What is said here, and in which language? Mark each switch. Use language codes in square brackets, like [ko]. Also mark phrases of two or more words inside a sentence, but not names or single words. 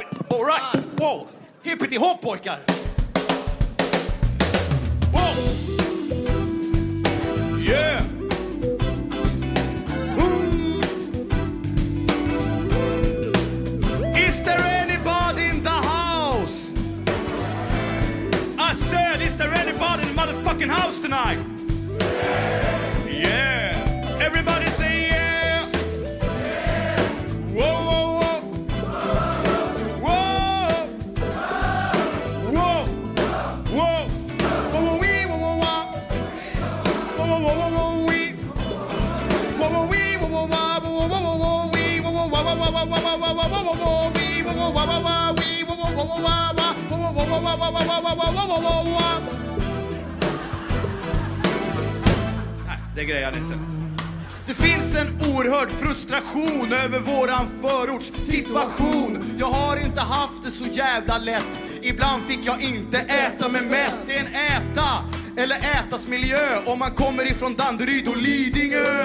[en] All right. Wow. [sv] Hippity hopp, pojkar. [en] Wow. Yeah. Is there anybody in the house? I said, is there anybody in the motherfucking house tonight? Yeah. Everybody say yeah. Whoa, whoa, whoa. Whoa. Whoa. Whoa. Whoa, wee, whoa, whoa, whoa. Whoa, whoa, whoa, whoa, wee. Whoa, whoa, wee, whoa, whoa, whoa, whoa, whoa, whoa, wee. Whoa, whoa, whoa, whoa, whoa, whoa, whoa, whoa, whoa, whoa, wee. Whoa, whoa, whoa, whoa, whoa, wee. Whoa, whoa, whoa, whoa, whoa, whoa. Whoa, whoa, whoa, whoa, whoa, whoa, whoa, whoa, whoa, whoa. [sv] Nej, det grejer jag inte. Det finns en oerhörd frustration över våran förorts situation. Jag har inte haft det så jävla lätt. Ibland fick jag inte äta mig mätt. Det är en äta eller ätas miljö om man kommer ifrån Danderyd och Lidingö.